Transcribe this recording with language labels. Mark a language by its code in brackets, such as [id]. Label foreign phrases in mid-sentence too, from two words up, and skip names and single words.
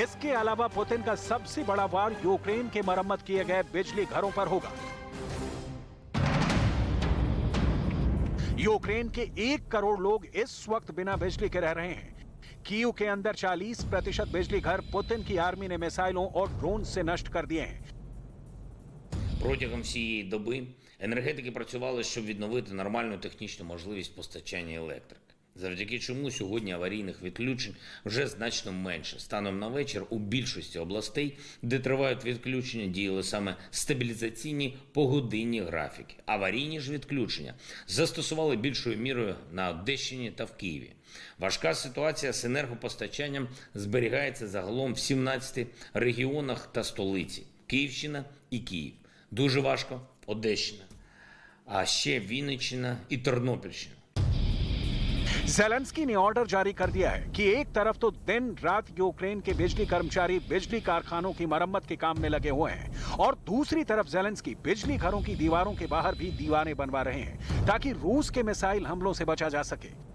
[hi] इसके अलावा पुतिन का सबसे बड़ा वार यूक्रेन के मरम्मत किए गए बिजली घरों पर होगा। यूक्रेन के 1 करोड़ लोग इस वक्त बिना बिजली के रह रहे हैं। कीव के अंदर 40% बिजली घर पुतिन की आर्मी ने मिसाइलों और ड्रोन से नष्ट कर दिए हैं। [uk] Протягом всієї доби енергетики працювали, щоб відновити нормальну технічну можливість постачання електрики. Завдяки чому сьогодні аварійних відключень вже значно менше. Станом на вечір у більшості областей, де тривають відключення, діяли саме стабілізаційні погодинні графіки. Аварійні ж відключення застосували більшою мірою на Одещині та в Києві. Важка ситуація з енергопостачанням зберігається загалом в 17 регіонах та столиці – Київщина і Київ. Дуже важко – Одещина, а ще Вінниччина і Тернопільщина. [hi] जेलेंस्की ने ऑर्डर जारी कर दिया है कि एक तरफ तो दिन रात यूक्रेन के बिजली कर्मचारी बिजली कारखानों की मरम्मत के काम में लगे हुए हैं, और दूसरी तरफ जेलेंस्की बिजली घरों की दीवारों के बाहर भी दीवारें बनवा रहे हैं ताकि रूस के मिसाइल हमलों से बचा जा सके।